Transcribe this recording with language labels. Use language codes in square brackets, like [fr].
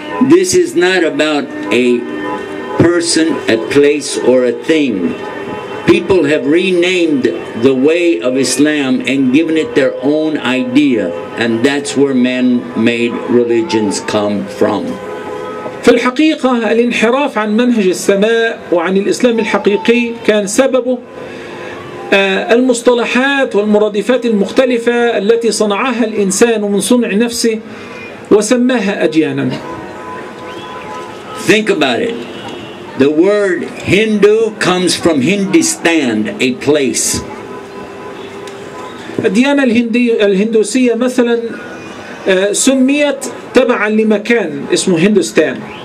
[en] This is not about a person, a place, or a thing. People have renamed the way of Islam and given it their own idea, and that's where man-made religions come from. [ar] في الحقيقة الانحراف عن منهج السماء وعن الإسلام الحقيقي كان سببه المصطلحات والمرادفات المختلفة التي صنعها الإنسان من صنع نفسه وسماها أديانا. [en] Think about it. The word Hindu comes from Hindustan, a place. [ar] الديانة الهندوسية مثلا سميت تبعا لمكان اسمه هندوستان.